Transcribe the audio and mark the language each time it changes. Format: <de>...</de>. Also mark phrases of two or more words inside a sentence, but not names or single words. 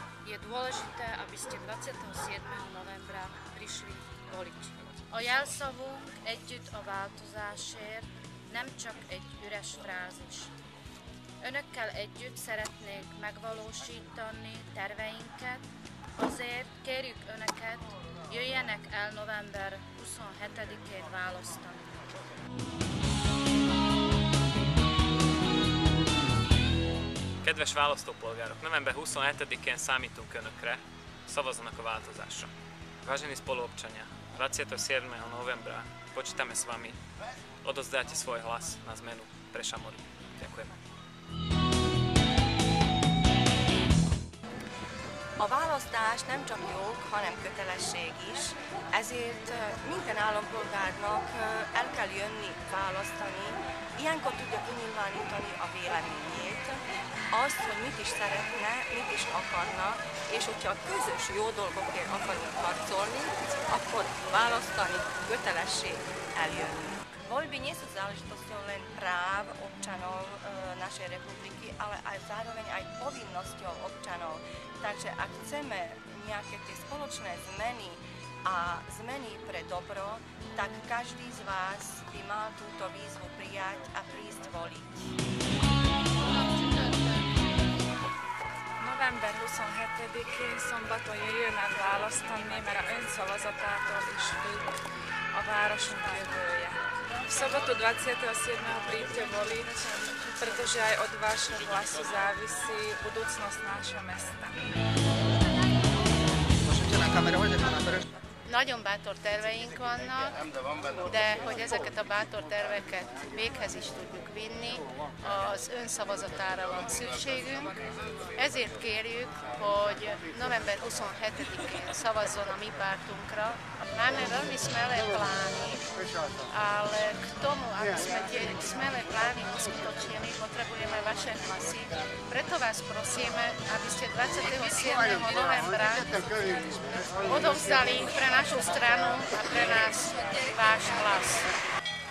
<sk>je dôležité, aby ste 27. novembra prišli voliť.</sk> <hu>A jelszavunk együtt a változásért, nem csak egy üres frázis. Önökkel együtt szeretnénk megvalósítani terveinket, azért kérjük Önöket, jöjjenek el november 27-én választani. Kedves választópolgárok, november 27-én számítunk Önökre, szavazzanak a változásra.</hu> <sk>Vážení spoluobčania, 27. novembra počítame s vami, odovzdáte svoj hlas na zmenu pre Šamorín. Ďakujeme.</sk> <hu>A választás nem csak jog, hanem kötelesség is, ezért minden állampolgárnak el kell jönni választani, ilyenkor tudja kinyilvánítani a véleményét, azt, hogy mit is szeretne, mit is akarna, és hogyha közös jó dolgokért akarunk harcolni, akkor választani kötelesség eljönni.</hu> <sk>Voľby nie sú záležitosťou len práv občanov našej republiky, ale aj zároveň aj povinnosťou občanov. Takže ak chceme nejaké tie spoločné zmeny a zmeny pre dobro, tak každý z vás by mal túto výzvu prijať a prísť voliť.</sk> <hu>November 27-én szombaton jöjjön választani, mert a ön szavazatától is függ a városunk jövője.</hu> <sk>V sobotu 27. príďte voliť, pretože aj od vášho hlasu závisí budúcnosť nášho mesta.</sk> <hu>Nagyon bátor terveink vannak, de hogy ezeket a bátor terveket véghez is tudjuk vinni, az ön szavazatára van szükségünk. Ezért kérjük, hogy november 27-én szavazzon a mi pártunkra.</hu> <sk>Máme veľmi smelé plány, ale k tomu, aby sme tie smelé plány uskutočnili, potrebujeme vaše hlasy. Preto vás prosíme, aby ste 27. novembra odovzdali pre našu stranu a pre nás váš hlas.</sk>